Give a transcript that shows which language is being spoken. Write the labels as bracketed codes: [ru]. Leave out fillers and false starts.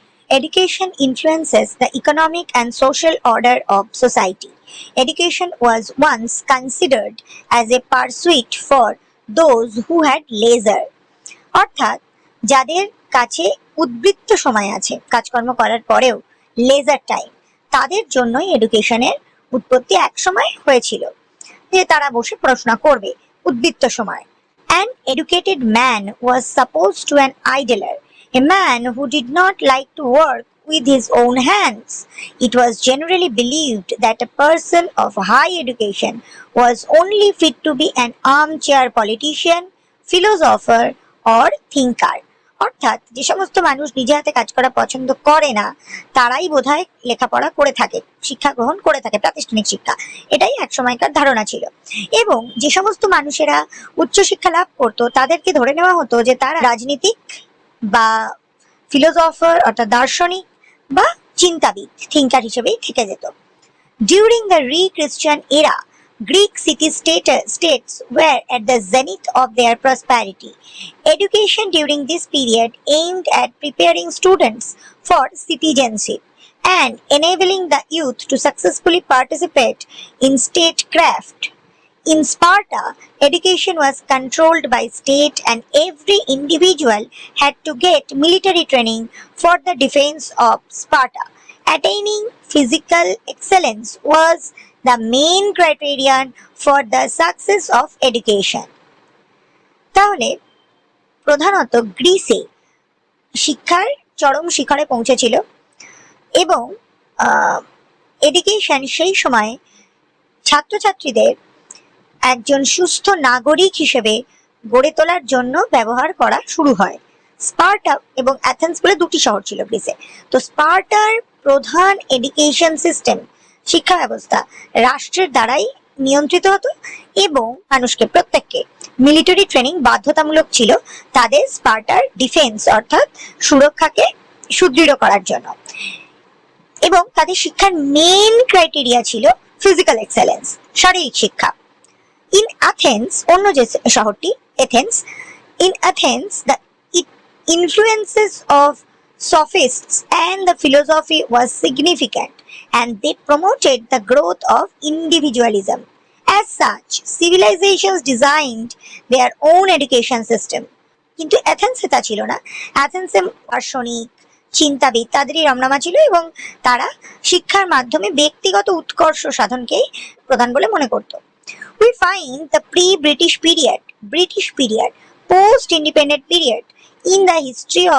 [en] Education influences the economic and social order of society. Education was once considered as a pursuit for those who had leisure. [bn] অর্থাৎ যাদের কাছে উদ্বৃত্ত সময় আছে, কাজকর্ম করার পরেও লেজার টাইম, তাদের জন্যই এডুকেশনের উৎপত্তি এক সময় হয়েছিল, যে তারা বসে পড়াশোনা করবে উদ্বৃত্ত সময়। [en] An educated man was supposed to an idler, a man who did not like to work with his own hands. It was generally believed that a person of high education was only fit to be an armchair politician, philosopher, or thinker. [bn] অর্থাৎ যে সমস্ত মানুষ নিজে হাতে কাজ করা পছন্দ করে না, তারাই বোধহয় লেখাপড়া করে থাকে, শিক্ষা গ্রহণ করে থাকে, প্রাতিষ্ঠানিক শিক্ষা। এটাই এক সময়কার ধারণা ছিল। এবং যে সমস্ত মানুষেরা উচ্চশিক্ষা লাভ করতো, তাদেরকে ধরে নেওয়া হতো যে তারা রাজনীতিক বা ফিলোসফার অর্থাৎ দার্শনিক বা চিন্তাবিদ, থিঙ্কার হিসেবেই থেকে যেত। [en] During the Pre-Christian era, Greek city-states were at the zenith of their prosperity. Education during this period aimed at preparing students for citizenship and enabling the youth to successfully participate in statecraft. In Sparta, education was controlled by state and every individual had to get military training for the defense of Sparta. Attaining physical excellence was the main criterion for the success of education. [bn] তাহলে প্রধানত গ্রিসে শিক্ষার চরম শিখরে পৌঁছেছিল এবং education সেই সময় ছাত্রছাত্রীদের একজন সুস্থ নাগরিক হিসেবে গড়ে তোলার জন্য ব্যবহার করা শুরু হয়। স্পার্টা এবং অ্যাথেন্স বলে দুটি শহর ছিল গ্রিসে। তো স্পার্টার প্রধান এডুকেশন সিস্টেম, শিক্ষা ব্যবস্থা রাষ্ট্রের দ্বারাই নিয়ন্ত্রিত হতো এবং মানুষকে প্রত্যেককে মিলিটারি ট্রেনিং বাধ্যতামূলক ছিল তাদের স্পার্টার ডিফেন্স অর্থাৎ সুরক্ষাকে সুদৃঢ় করার জন্য। এবং তাদের শিক্ষার মেইন ক্রাইটেরিয়া ছিল ফিজিক্যাল এক্সেলেন্স, শারীরিক শিক্ষা। [en] In Athens, [bn] অন্য যে শহরটি Athens, [en] in Athens the influences of sophists and the philosophy was significant and they promoted the growth of individualism. As such, civilizations designed their own education system. [bn] কিন্তু অ্যাথেন্সে তা ছিল না। অ্যাথেন্সে দার্শনিক, চিন্তাবিদ তাদেরই রমনামা ছিল এবং তারা শিক্ষার মাধ্যমে ব্যক্তিগত উৎকর্ষ সাধনকেই প্রধান বলে মনে করত। [en] We find the pre-British period, post-independent period in the history of